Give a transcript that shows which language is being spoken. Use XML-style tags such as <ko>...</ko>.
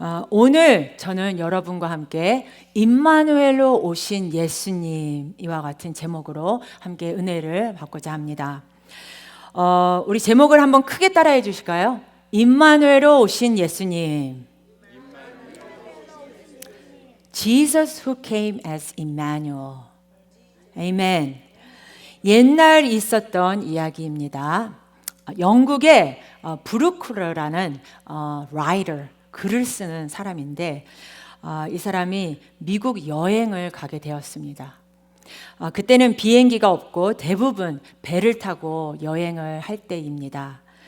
<ko>오늘 저는 여러분과 함께 임마누엘로 오신 예수님 이와 같은 제목으로 함께 은혜를 받고자 합니다. 우리 제목을 한번 크게 따라해 주실까요? 임마누엘로 오신 예수님.</ko> <en>Jesus who came as Emmanuel.</en> <ko>아멘. 옛날 있었던 이야기입니다. 영국의 브루크러라는 라이터, 글을 쓰는 사람인데 이 사람이 미국 여행을 가게 되었습니다. 그때는 비행기가 없고 대부분 배를 타고 여행을 할 때입니다.</ko>